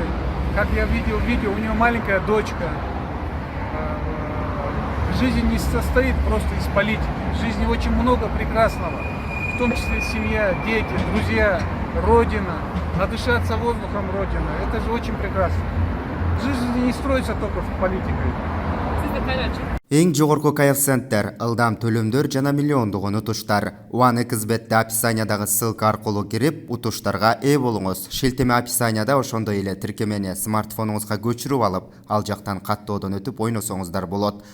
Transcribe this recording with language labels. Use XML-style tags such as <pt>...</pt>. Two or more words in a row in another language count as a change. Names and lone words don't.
<ru>Как я видел видео, у него маленькая дочка. Жизнь не состоит просто из политики. В жизни очень много прекрасного. В том числе семья, дети, друзья, родина. Надышаться воздухом родины. Это же очень прекрасно. Жизнь не строится только в политике.</ru> <ky>Эң жогорку коэффициенттер, ылдам төлөмдөр жана миллиондогон утуштар. Уаны кызметте описаниядагы ссылка аркылуу кирип, утуштарга ээ болуңуз. Шилтеме описанияда ошондой эле тиркемени смартфонуңузга көчүрүп алып, ал жактан каттоодон өтүп ойносоңуздар болот.</ky>